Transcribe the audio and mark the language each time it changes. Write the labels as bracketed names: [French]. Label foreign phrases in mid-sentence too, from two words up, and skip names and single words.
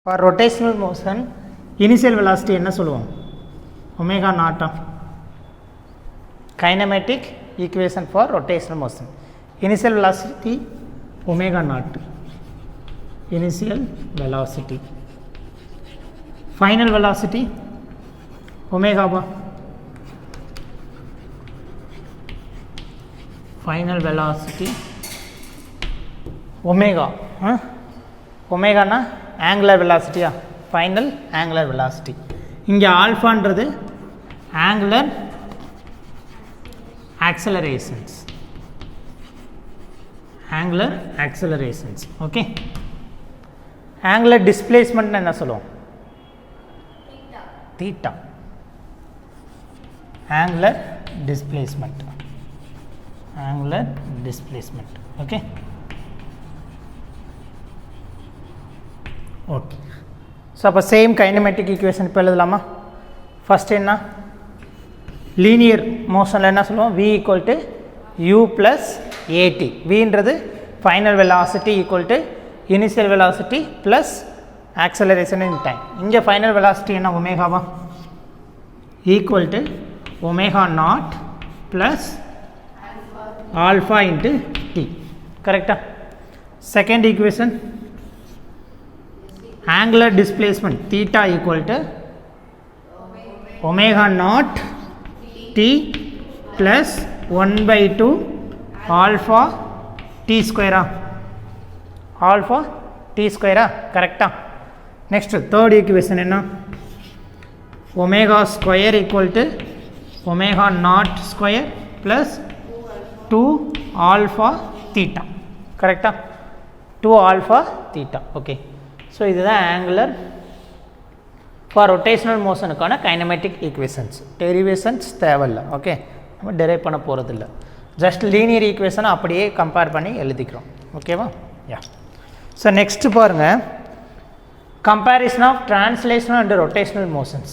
[English] For rotational motion, initial velocity [Tamil] என்ன சொல்லுவோம்? [English] omega naught. Kinematic equation for rotational motion. Initial velocity omega naught. Initial velocity. Final velocity omega bar. Final velocity omega. Omega na angular velocity. Final angular velocity. [Tamil] இங்கே ஆல்ஃபான்றது [English] angular accelerations. Angular accelerations. Okay. Angular displacement [Tamil] என்ன சொல்லுவோம்? [English] Theta. Angular displacement. Angular displacement. Okay. Okay. [Tamil] So அப்போ [English] same kinematic equation [Tamil] இப்போ எழுதலாமா? ஃபஸ்ட் என்ன, லீனியர் மோஷனில் என்ன சொல்லுவோம்? [English] v equal to u plus at. வின்றது final velocity equal to initial velocity plus acceleration in time. [Tamil] இங்கே [English] final velocity [Tamil] என்ன? [English] omega-va equal to omega naught plus alpha into t. correct-a? second equation, angular displacement theta equal to omega naught t plus 1 by 2 alpha t square. Alpha t square. Correct. Next third equation enna, omega square equal to omega naught square plus 2 alpha theta. Correct. 2 alpha theta. Okay. [Tamil] ஸோ இதுதான் [English] angular for rotational [Tamil] மோஷனுக்கான [English] kinematic equations. [Tamil] டெரிவேஷன்ஸ் தேவையில்லை. ஓகே, நம்ம டெரைவ் பண்ண போகிறதில்ல. [English] just linear [Tamil] ஈக்குவேஷனை அப்படியே கம்பேர் பண்ணி எழுதிக்கிறோம். ஓகேவா? யா. [English] so next பாருங்கள், comparison of translational and rotational motions.